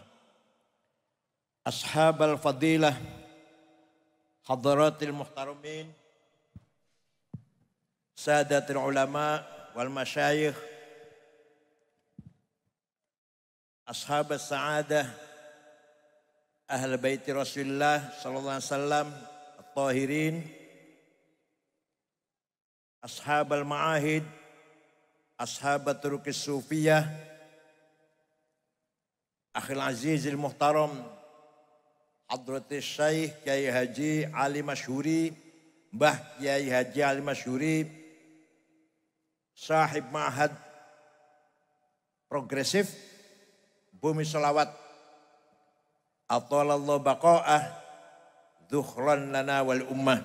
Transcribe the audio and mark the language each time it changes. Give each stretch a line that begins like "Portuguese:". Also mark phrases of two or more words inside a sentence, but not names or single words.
Arabic: أصحاب الفضيلة، حضرات المحترمين، سادات العلماء والمشايخ، أصحاب السعادة, أهل بيت رسول الله صلى الله عليه وسلم الطاهرين, أصحاب المعاهد، أصحاب الطرق الصوفية, أخي العزيز المحترم، حضرة الشيخ Kiai Haji Ali Masyhuri, Mbah Kiai Haji Ali Masyhuri, sahib ma'had progresif Bumi Sholawat, أطال الله بقاءه، ذخرا لنا وللأمة.